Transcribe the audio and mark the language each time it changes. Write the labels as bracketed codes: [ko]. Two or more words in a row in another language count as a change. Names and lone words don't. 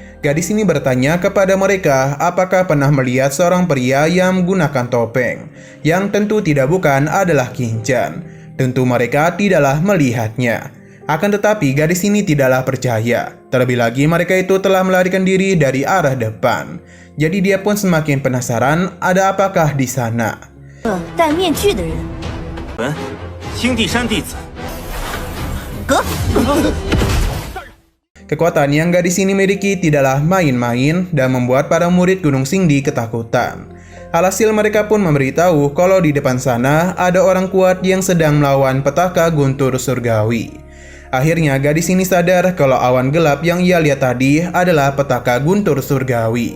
[id] Gadis ini bertanya kepada mereka apakah pernah melihat seorang pria yang menggunakan topeng, yang tentu tidak bukan adalah Kinchan. Tentu mereka tidaklah melihatnya. Akan tetapi gadis ini tidaklah percaya. Terlebih lagi mereka itu telah melarikan diri dari arah depan. Jadi dia pun semakin penasaran ada apakah di sana. [zh] 戴面具的人。本青帝山弟子。哥。 [id] Kekuatan yang gadis ini miliki tidaklah main-main dan membuat para murid Gunung Xingdi ketakutan. Alhasil mereka pun memberitahu kalau di depan sana ada orang kuat yang sedang melawan petaka guntur surgawi. Akhirnya gadis ini sadar kalau awan gelap yang ia lihat tadi adalah petaka guntur surgawi.